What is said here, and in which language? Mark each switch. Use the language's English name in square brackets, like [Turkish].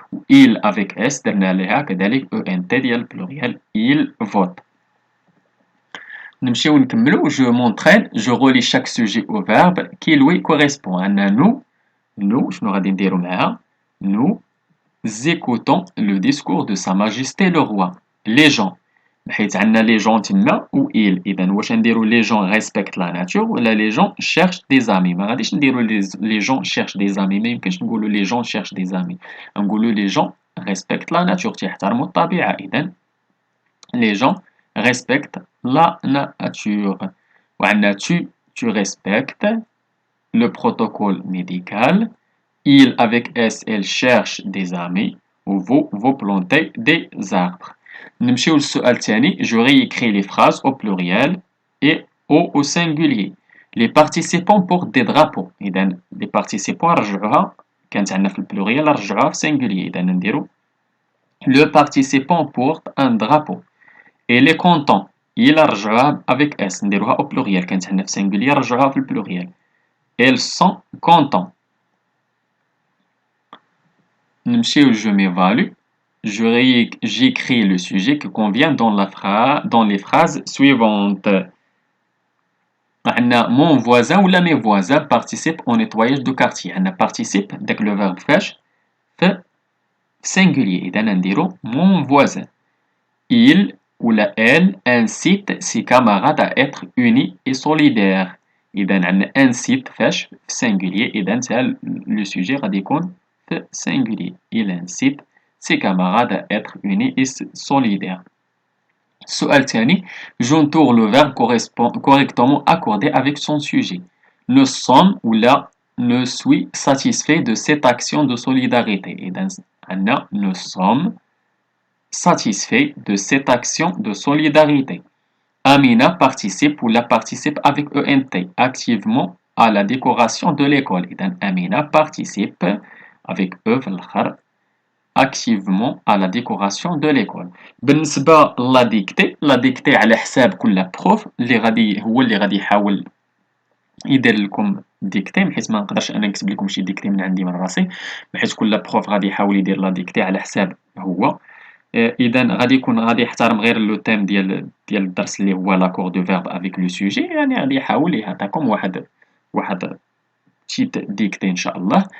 [French] Il avec S [Arabic] درنا لها كذلك [French] ENT ديال pluriel. Il vote. [Arabic] نمشيو نكملو. [French] Je m'entraîne, je relie chaque sujet au verbe qui lui correspond. عندنا nous [Arabic] شنو غادي نديرو معاها؟ [French] Nous écoutons le discours de Sa Majesté le Roi. Les gens. [Arabic] حيت عندنا لي جون تما و il. اذا واش نديرو لي جون ريسبكت لا ناتور ولا لي جون شيرش دي زامي؟ ما غاديش نديرو لي جون شيرش دي زامي. ما يمكنش نقولو لي جون شيرش دي زامي. نقولو لي جون [French] respectent la nature [Arabic] تيحترموا الطبيعة. [French] إذن les gens respectent la nature. [Arabic] وعندنا [French] tu respectes le protocole médical. Il avec S, elle cherche des amis. Ou vous plantez des arbres. [Arabic] نمشيو للسؤال الثاني. [French] Je réécris les phrases au pluriel et au singulier. Les participants portent des drapeaux. [Arabic] إذا [French] les participants [Arabic] رجعوها كانت عندنا في البلوريال رجعوها في singulier. إذا نديرو [French] le participant porte un drapeau. Et les contents il [Arabic] رجعوها avec S نديروها [French] au pluriel [Arabic] كانت عندنا في singulier رجعوها في البلوريال. [French] Ils sont contents. [Arabic] نمشيو [French] je m'évalue. J'écris le sujet qui convient dans les phrases suivantes. [Arabic] عندنا [French] mon voisin ou mes voisins participent au nettoyage du quartier. [Arabic] عندنا participe داك [French] le verbe [Arabic] فاش في singulier. إذا نديرو [French] mon voisin. Il ou elle incite ses camarades à être unis et solidaires. [Arabic] إذا عندنا incite فاش في singulier. إذا سهل [French] le sujet [Arabic] غادي يكون في singulier. [French] Il incite ses camarades à être unis et solidaires. [Arabic] السؤال الثاني. [French] J'entoure le verbe correctement accordé avec son sujet. Nous sommes ou là ne suis satisfait de cette action de solidarité. [Arabic] إذا عندنا [French] nous sommes satisfaits de cette action de solidarité. Amina participe ou la participe avec ENT activement à la décoration de l'école. إذا Amina participe avec E [Arabic] في الآخر [French] activement à la décoration de l'école. [Arabic] بالنسبة لا ديكتي على حساب كل بروف هو اللي غادي يحاول يدير لكم ديكتي، بحيث ما نقدرش انا نكتب لكم شي ديكتي من عندي من راسي، بحيث كل بروف غادي يحاول يدير لا ديكتي على حساب هو. اذا غادي يحترم غير لو تيم ديال الدرس اللي هو لاكور دو فيرب افيك لو سوجي، يعني غادي يحاول يعطيكم واحد تيت ديكتي ان شاء الله.